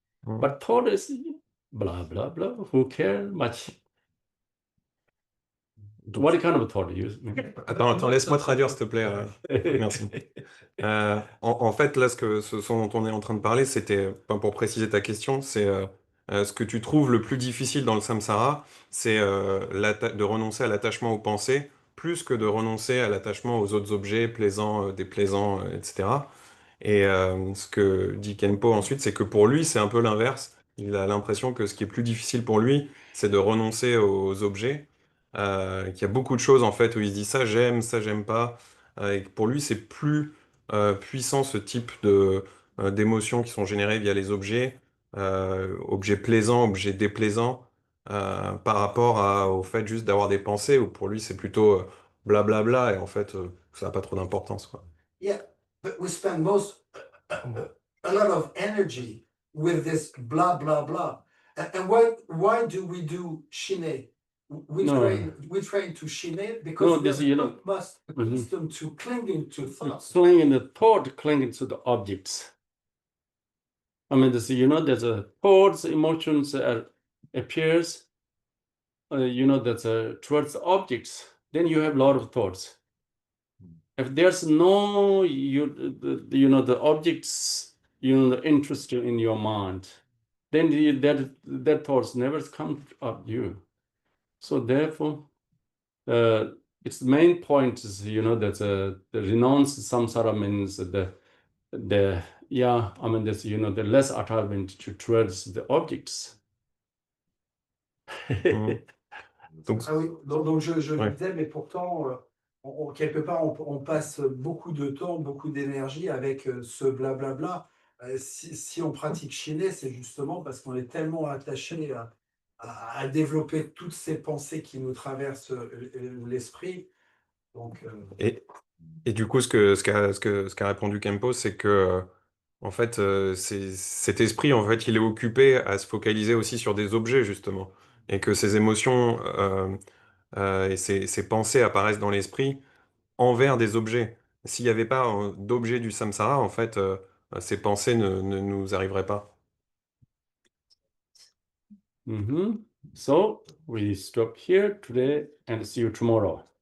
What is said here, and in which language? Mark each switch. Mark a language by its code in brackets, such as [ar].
[en] But thought is blah blah blah. Who cares much? What kind of thought do you use? [fr] Attends, laisse-moi traduire s'il te plaît. Merci. En fait, là, ce dont on est en train de parler, c'était, pour préciser ta question, c'est ce que tu trouves le plus difficile dans le samsara, c'est de renoncer à l'attachement aux pensées, plus que de renoncer à l'attachement aux autres objets, plaisants, déplaisants, etc. Et ce que dit Khenpo ensuite, c'est que pour lui, c'est un peu l'inverse. Il a l'impression que ce qui est plus difficile pour lui, c'est de renoncer aux objets. Qu'il y a beaucoup de choses en fait où il se dit ça j'aime pas. Et que pour lui, c'est plus puissant ce type d'émotions qui sont générées via les objets, objets plaisants, objets déplaisants, par rapport au fait juste d'avoir des pensées, où pour lui, c'est plutôt blablabla, et en fait, ça n'a pas trop d'importance, quoi. [en] Yeah, but we spend a lot of energy with this blah blah blah. And why do we do shine? We train to shine because we must accustomed to clinging to thoughts. Clinging the thought, clinging to the objects. There's a thoughts, emotions appears. That's towards the objects. Then you have a lot of thoughts. If there's no the objects the interest in your mind, then that thoughts never come up you. So therefore, its the main point is that the renounce samsara means the the less attachment towards the objects. [fr] Donc je disais, mais pourtant, quelque part, on passe beaucoup de temps, beaucoup d'énergie avec ce blablabla. Si on pratique Shiné, c'est justement parce qu'on est tellement attaché à développer toutes ces pensées qui nous traversent l'esprit. Donc, Et du coup, ce qu'a répondu Khenpo, c'est que, en fait, cet esprit, en fait, il est occupé à se focaliser aussi sur des objets, justement. Et que ces émotions et ces pensées apparaissent dans l'esprit envers des objets. S'il n'y avait pas d'objet du samsara, en fait, ces pensées ne nous arriveraient pas. [en] So we stop here today and see you tomorrow.